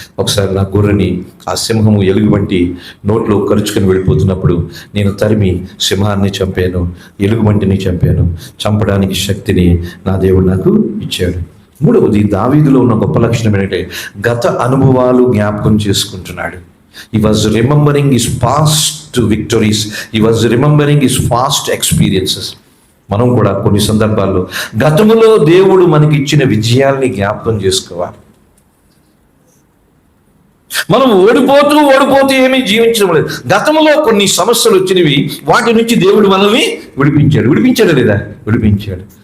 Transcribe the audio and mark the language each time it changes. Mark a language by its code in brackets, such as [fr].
[te] ఒకసారి నా గొర్రెని ఆ సింహము ఎలుగుబంటి నోట్లో కరుచుకొని వెళ్ళిపోతున్నప్పుడు నేను తరిమి సింహాన్ని చంపాను, ఎలుగుబంటిని చంపాను. చంపడానికి శక్తిని నా దేవుడు నాకు ఇచ్చాడు. మూడవది, దావీదులో ఉన్న గొప్ప లక్షణం ఏంటంటే గత అనుభవాలు జ్ఞాపకం చేసుకుంటున్నాడు. [en] He was remembering his past victories. He was remembering his past experiences. [te] మనం కూడా కొన్ని సందర్భాల్లో గతములో దేవుడు మనకి ఇచ్చిన విజయాల్ని జ్ఞాపకం చేసుకోవాలి. మనం ఓడిపోతూ ఏమీ జీవించడం లేదు. గతంలో కొన్ని సమస్యలు వచ్చినవి, వాటి నుంచి దేవుడు మనల్ని విడిపించాడు లేదా? విడిపించాడు.